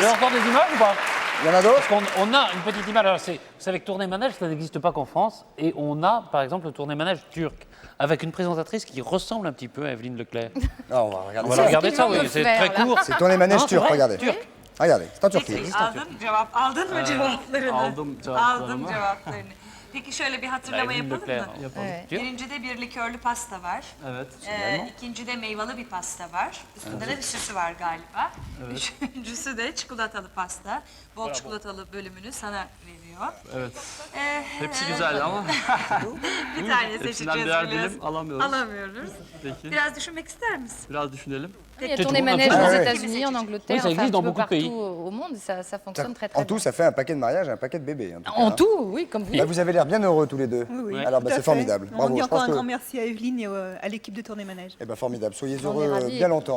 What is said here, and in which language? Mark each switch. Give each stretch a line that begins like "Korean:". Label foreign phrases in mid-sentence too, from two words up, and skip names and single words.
French: Vous avez encore des images ou pas? il y en a d'autres? Parce qu'on on a une petite image. Alors, vous savez que Tournée Manège, ça n'existe pas qu'en France. Et on a, par exemple, le Tournée Manège turc, avec une présentatrice qui ressemble un petit peu à Evelyne Leclerc. Non, on va regarder On va ça. la regarder qu'ils ça, vont oui. me C'est faire, très là. court. C'est Tournée Manège Non, c'est turc, vrai, regardez. turc. Regardez, c'est en Turquie.
Turkish: Aldın mı cevaplarını? Aldım cevaplarımı. Aldım cevaplarını. Peki şöyle bir hatırlama Evelyne yapalım Leclerc. mı? Yapalım. Evet. Diyor. Birincide bir likörlü pasta var. Evet. İkincide meyveli bir pasta var. Üstünde de bir süsü var galiba. Üçüncüsü de çikolatalı pasta. Bol çikolatalı bölümünü sana veriyor. Evet. Hepsi Evet. güzel ama Bir tane seçeceğiz biliyorsun. alamıyoruz. Alamıyoruz. Peki, Biraz düşünmek ister misin? biraz düşünelim.
French: il y a tournée manège Ah aux ouais. États-Unis, en Angleterre, Oui, ça enfin, existe un dans petit peu beaucoup de pays. partout au monde. Ça fonctionne très très En bien. tout, ça fait un paquet de mariages et un paquet de bébés. En tout, cas, En hein. tout, oui, comme vous. Bah, vous avez l'air bien heureux tous les deux. Oui, oui, Alors, tout bah, à c'est fait. formidable. On Bravo. dit Je encore pense un grand que... merci à Evelyne et à l'équipe de Tournée Manège. Eh ben, formidable. Soyez On est heureux ravis. bien longtemps.